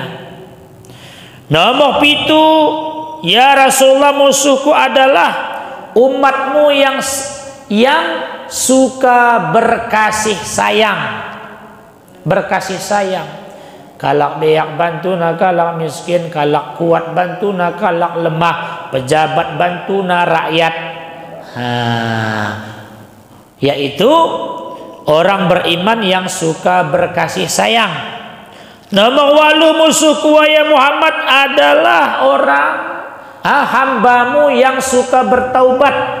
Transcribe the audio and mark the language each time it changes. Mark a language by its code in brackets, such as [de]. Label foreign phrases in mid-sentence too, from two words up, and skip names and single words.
[id] Nomor 7 ya Rasulullah musuhku adalah umatmu yang suka berkasih sayang. [btx] Kalak beyak bantuna, kalak miskin, kalak kuat bantuna, kalak lemah, pejabat bantuna, rakyat. [id] Yaitu orang beriman yang suka berkasih sayang. Nomor 8 musuhku ya Muhammad adalah orang hambamu yang suka bertaubat.